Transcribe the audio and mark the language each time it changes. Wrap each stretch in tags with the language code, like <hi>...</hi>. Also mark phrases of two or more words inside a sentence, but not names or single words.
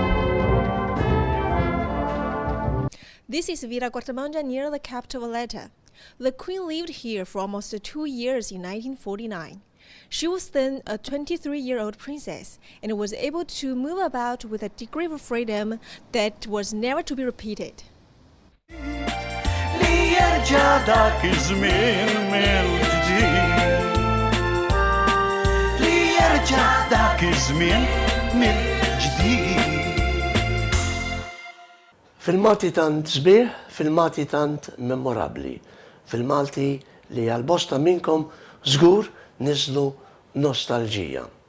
<en>This is Villa Guardiamanja near the capital Valletta. The Queen lived here for almost 2 years in 1949. She was then a 23-year-old princess and was able to move about with a degree of freedom that was never to be repeated.</en> <mt>li jerġa' dak iż-żmien mill-ġdid. Li jerġa' dak iż-żmien mill-ġdid. Filmati tant sbieħ, filmati tant memorabli, filmati li għal-bosta minnkom żgur niżlu nostalġija.</mt>